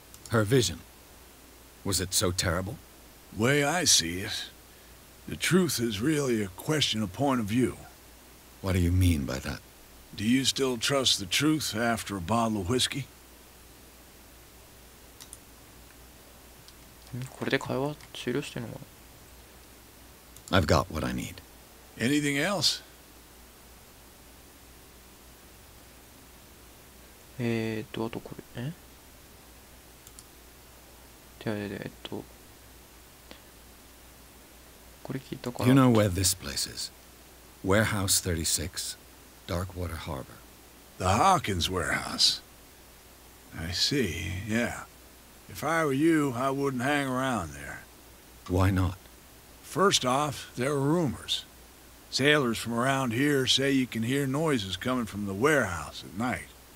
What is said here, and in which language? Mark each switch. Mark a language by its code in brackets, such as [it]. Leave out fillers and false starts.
[en] Her vision. Was it so terrible? Way I see it, the truth is really a question of point of view. What do you mean by that? Do you still trust the truth after a bottle of whiskey? [ja] これで会話終了してんのかな。 [en] I've got what I need. Anything else? [ja] あとこれこれ聞いたから。 [en] You know where this place is? Warehouse 36, Darkwater Harbor. The Hawkins warehouse. I see, yeah. If I were you, I wouldn't hang around there. Why not? First off, there are rumors. Sailors from around here say you can hear noises coming from the warehouse at night.